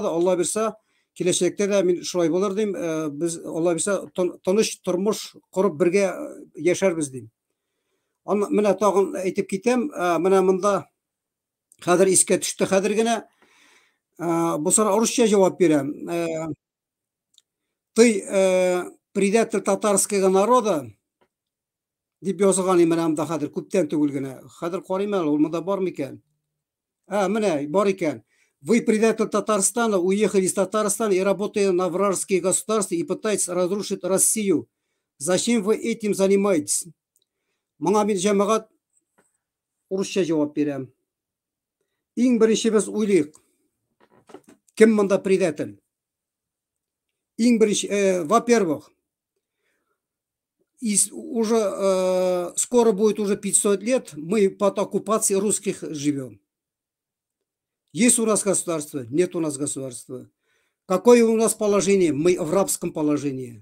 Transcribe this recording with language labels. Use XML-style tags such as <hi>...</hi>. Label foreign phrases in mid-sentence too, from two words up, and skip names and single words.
<tt>Алла бирсә, киләчәктә дә мин шулай булыр дим. Без Алла бирсә тыныч тормыш курып бергә яшәрбез дим. Менә тагын әйтеп китәм, менә монда хәзер искә төште, хәзер генә бу сорау русча җавап бирәм.</tt> <ru>Ты предатель татарского народа</ru> <tt>дип язган менә монда хәзер күптән түгел генә. Хәзер карыйм әле, ул монда бармы икән? Менә бар икән.</tt> <ru>Вы предатель Татарстана, уехали из Татарстана и работаете на вражеские государства и пытаетесь разрушить Россию. Зачем вы этим занимаетесь?</ru> <tt>Моңа мин җәмәгать урысча җавап бирәм. Иң беренче без уйлыйк. Кем монда предатель? Иң беренче,</tt> <ru>во-первых, уже скоро будет уже 500 лет мы под оккупацией русских живем. Есть у нас государство? Нет у нас государства. Какое у нас положение? Мы в рабском положении.</ru>